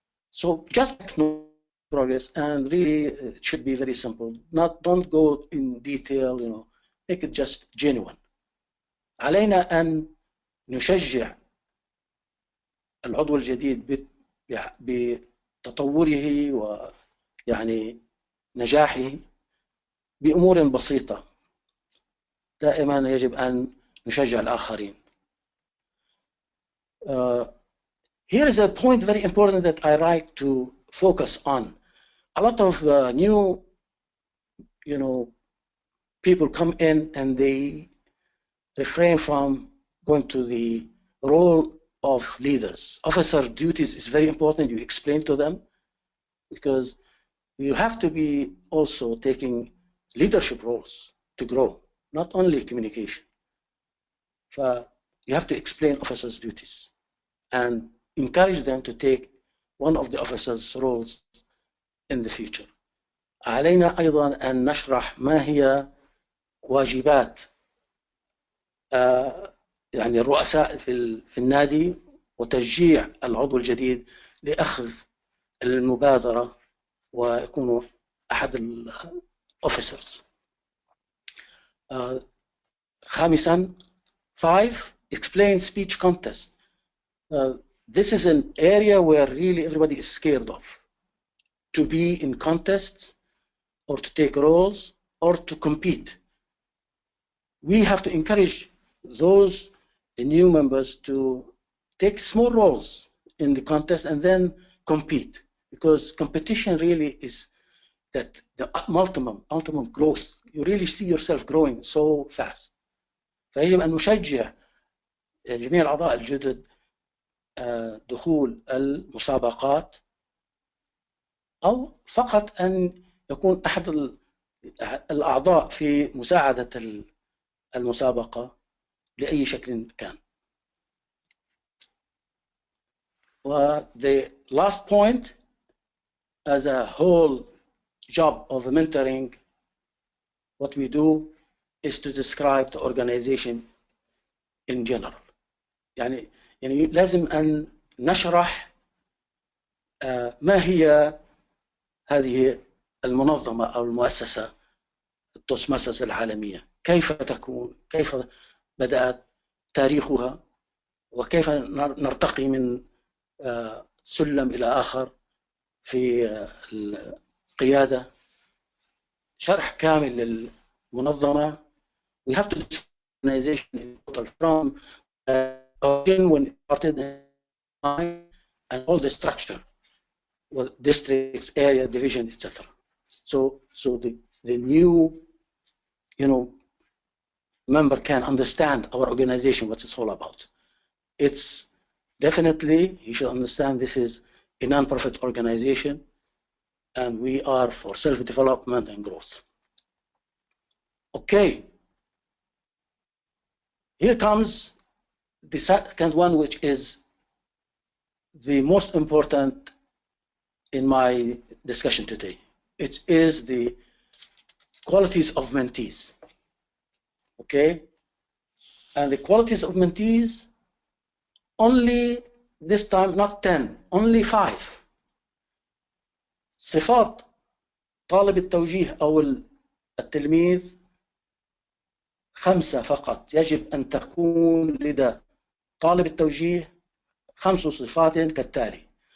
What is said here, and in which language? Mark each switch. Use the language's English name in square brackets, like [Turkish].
[English] So just acknowledge progress, and really it should be very simple. Don't go in detail, make it just genuine. [Arabic] علينا أن نشجع العضو الجديد بتطوره ويعني نجاحه بأمور بسيطة. دائما يجب أن نشجع الآخرين. [English] Here is a point very important that I like to focus on. A lot of new, people come in and they refrain from going to the role of leaders. Officer duties is very important. You explain to them because you have to be also taking leadership roles to grow, not only communication. So you have to explain officers' duties and encourage them to take one of the officers' roles in the future. [Arabic] علينا أيضا أن نشرح ما هي واجبات يعني الرؤساء في النادي وتشجيع العضو الجديد لأخذ المبادرة ويكونوا أحد الأوفيسرز. خامسا [English] 5 explain speech contest. This is an area where really everybody is scared of, to be in contests or to take roles or to compete. We have to encourage those new members to take small roles in the contest and then compete, because competition really is that the ultimate growth. You really see yourself growing so fast. [Arabic] فيجب أن نشجع جميع الأعضاء الجدد دخول المسابقات أو فقط أن يكون أحد الأعضاء في مساعدة المسابقة لأي شكل كان. [English] The last point, as a whole job of mentoring, what we do is to describe the organization in general. [Arabic] يعني لازم أن نشرح ما هي هذه المنظمة أو المؤسسة التوستماسترز العالمية، كيف تكون، كيف بدأت، تاريخها، وكيف نرتقي من سلم إلى آخر في القيادة. شرح كامل للمنظمة. [English] We have to describe the organization in total from origin when it started and all the structure, districts, area, division, etc. So the new member can understand our organization, what it's all about. It's definitely, you should understand this is a non-profit organization, and we are for self-development and growth. Okay. Here comes the second one, which is the most important in my discussion today. It is the qualities of mentees. Okay? And the qualities of mentees, only this time not 10, only 5. [Arabic] صفات طالب التوجيه أو التلميذ 5 فقط. يجب أن تكون لدى طالب التوجيه 5 صفات كالتالي.